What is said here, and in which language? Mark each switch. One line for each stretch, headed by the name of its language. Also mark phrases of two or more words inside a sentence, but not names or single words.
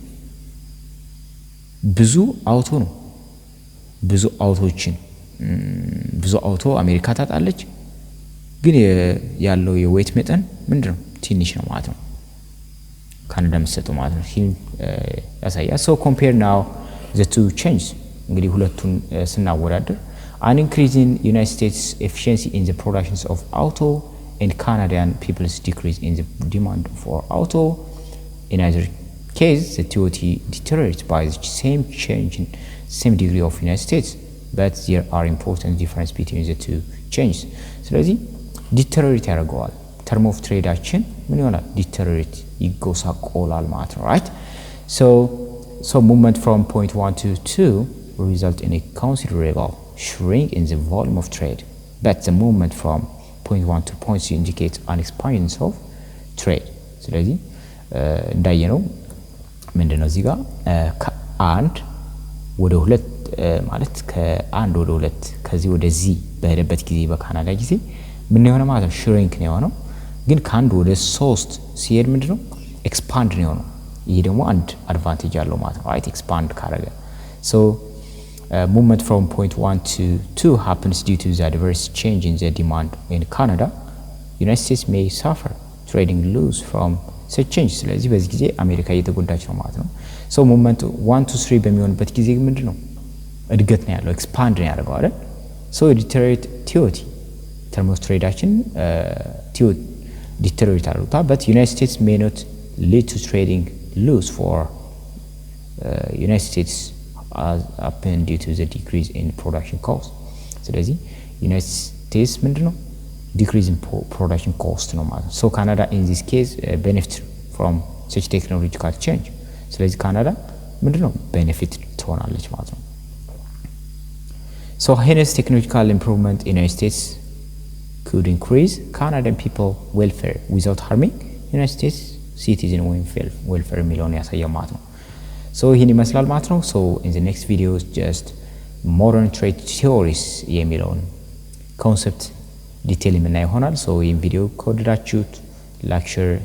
Amharic: ብዙ አውቶ ነው ብዙ አውቶችን ብዙ አውቶ አሜሪካ ታጣለች ግን ያለው የዌት መጠን ምንድነው ትንሽ ነው ማለት ነው ካናዳ መስጠው ማለት ነው ይሄን
English: ያሳያል so compare now the two changes
Amharic: እንግዲህ ሁለቱን ስናወዳደር
English: an increase in United States efficiency in the productions of auto and Canadian people's decrease in the demand for auto in either case the TOT deteriorates by the same change in same degree of United States but there are important difference between the two changes
Amharic: ስለዚህ deteriorate ያደርገዋል term of trade አችን ምን ይሆናል deteriorate ይጎሳቆላል ማለት ነው
English: right so movement from point 1 to 2 result in a considerable shrink in the volume of trade but the movement from point 1 to point 2 indicates an expansion of trade
Amharic: ስለዚህ እንዳየነው ምንድነው እዚህ ጋር ከአንድ ወደ ሁለት ማለት ከአንድ ወደ ሁለት ከዚህ ወደዚህ በሄደበት ጊዜ በካናዳ ጊዜ ምን የሆነ ማለት ነው shrink ነው የሆነው ግን ከአንድ ወደ 3 ሲሄድ ምንድነው expand ነው የሆነው ይሄ ደግሞ አንድ advantage አለው ማለት ነው
English: right expand ካረገ so movement from point 1 to 2 happens due to the adverse change in the demand in Canada United States may suffer trading loss from such change
Amharic: ስለዚህ በዚህ ጊዜ አሜሪካ እየተጎዳች ነው ማለት ነው
English: so movement 1 to 3
Amharic: በሚሆንበት ጊዜ ምንድነው እድገት ነው ያለው expand ነው ያደርገው አይደል
English: so deteriorate TOT term of trade አችን TOT deteriorate አድርጓል but United States may not lead to trading loss for United States as happen due to the decrease in production cost ስለዚህ United States ምንድነው decrease in production cost
Amharic: ነው ማለት ነው
English: so Canada in this case benefit from such technological change
Amharic: ስለዚህ ካናዳ ምንድነው benefit ትሆናለች ማለት ነው
English: so hence technological improvement in United States could increase Canadian people welfare without harming United States citizen welfare
Amharic: የሚለውን ያሳያል ማለት ነው
English: so
Amharic: ይሄን ይመስላል ማለት ነው
English: so in the next video just modern trade theories የሚለውን concept
Amharic: ዲቴል የምናይ ይሆናል
English: so
Amharic: ይሄን ቪዲዮ ከወደዳችሁት ላይክ ሼር